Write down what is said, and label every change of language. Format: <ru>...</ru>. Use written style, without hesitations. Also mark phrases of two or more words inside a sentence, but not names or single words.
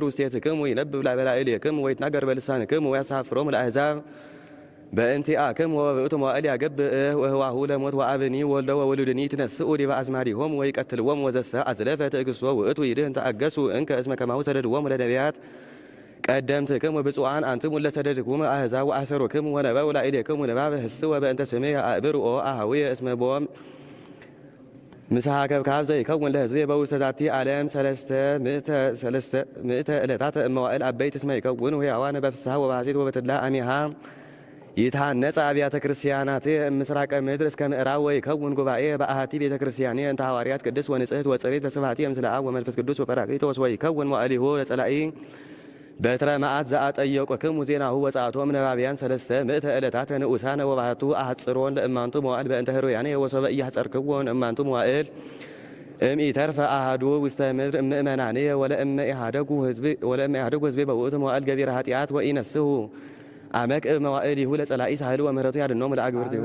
<gez>ውስቴትክሙ ይነብብ በላዕሌክሙ ወይትናገር በልሳንክሙ ወያሳፍሮሙ ለአሕዛብ በእንቲአክሙ ወበውእቱ መዋዕል ያገብእ ወህዋሁ ለሞት ወአብኒ ወልደ ወውሉድኒ ትነስኡ ዲበ አዝማዲሆሙ ወይቀትልዎሙ ወዘሰ አዝለፈ ትዕግሥቶ ውእቱ ይድህን ተአገሱ እንከ እስመ ከማሁ ሰደድዎሙ ለነቢያት ቀደምትክሙ ብፁዓን አንትሙ ለሰደድክሙ አሕዛብ ወአሰሩክሙ ወነበቡ ላዕሌክሙ ንባበ ህስወ በእንተ ስምየ አእብርኦ አኀውየ እስመ ቦም ምስሐ ከብካብ ዘይከውን ለሕዝቤ በውስተ ዛቲ ዓለም ሰለስተ ምእተ ዕለታተ እመዋዕል አበይት እስመ ይከውኑ ሕያዋነ በፍስሐ ወበሐሴት ወበተድላ አሚሃ ይትሃነጸ አብያተ ክርስቲያናት ምስራቀ ምድር እስከ ምዕራብ ወይከውን ጉባኤ በአሐቲ ቤተ ክርስቲያን እንተ ሐዋርያት ቅድስት ወንጽሕት ወጽሬት ለስብሐቲ ምስለ አብ ወመንፈስ ቅዱስ ወጰራቅሊጦስ ወይከውን መዋዕሊሁ ለጸላኢ በትረ መዓት ዘአጠየቁክሙ ዜናሁ ወጸአቶም ነባብያን ሰለስተ ምእተ ዕለታተ ንዑሳነ ወባሕቱ አሐጽሮን ለእማንቱ መዋዕል በእንተ ህሩያነ ወሶበ ኢያሕጸርክዎን እማንቱ መዋዕል እምኢተርፈ አሐዱ ውስተ ምድር እምእመናንየ ወለእመ ኢሃደጉ ሕዝቤ በውእቱ መዋዕል ገቢረ ኃጢአት ወኢነስሑ አመክዕ መዋዕሊሁ ለጸላኢ ሳህሉ ወምሕረቱ ያድኅኖሙ ለአግብርቲሁ</gez>